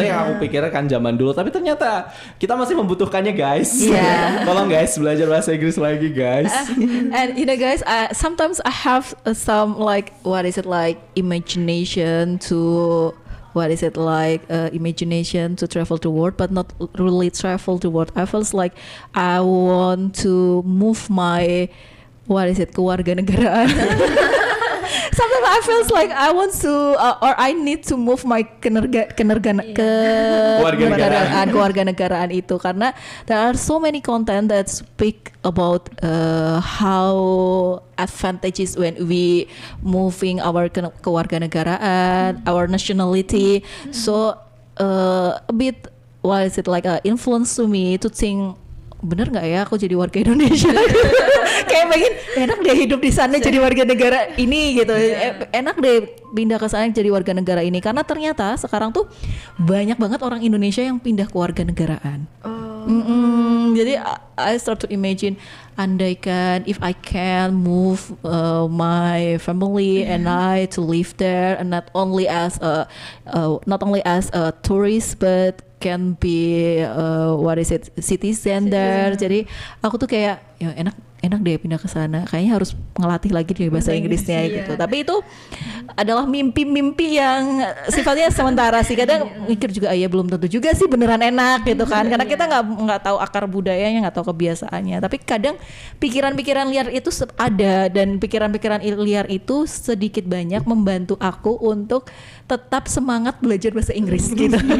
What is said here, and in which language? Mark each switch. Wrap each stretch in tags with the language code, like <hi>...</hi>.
<id>Itu yang aku pikirkan zaman dulu, tapi ternyata kita masih membutuhkannya, guys. Tolong guys belajar bahasa Inggris lagi, guys.</id> <en>And you know guys, sometimes I have some imagination to imagination to travel to world, but not really travel to world. I feels like I want to move my kewarganegaraan. Sometimes I feels like I want to or I need to move my kewarganegaraan</en> <id>itu karena</id> <en>there are so many content that speak about how advantages when we moving our kewarganegaraan, our nationality. So a bit influence to me to think</en> <id>bener nggak ya aku jadi warga Indonesia? Kayak pengen enak deh hidup di sana jadi warga negara ini gitu. Enak deh pindah ke sana jadi warga negara ini karena ternyata sekarang tuh banyak banget orang Indonesia yang pindah ke warga negaraan.</id> <en>Jadi I start to imagine andaikan if I can move my family and I to live there and not only as a tourist but can be citizen there.</en> <id>Jadi aku tuh kayak ya enak deh pindah ke sana. Kayaknya harus ngelatih lagi deh bahasa Inggrisnya gitu. Tapi itu adalah mimpi-mimpi yang sifatnya sementara sih. Kadang mikir juga ya belum tentu juga sih beneran enak gitu kan. Karena kita nggak tahu akar budayanya, nggak tahu kebiasaannya. Tapi kadang pikiran-pikiran liar itu ada dan pikiran-pikiran liar itu sedikit banyak membantu aku untuk tetap semangat belajar bahasa Inggris gitu.</id>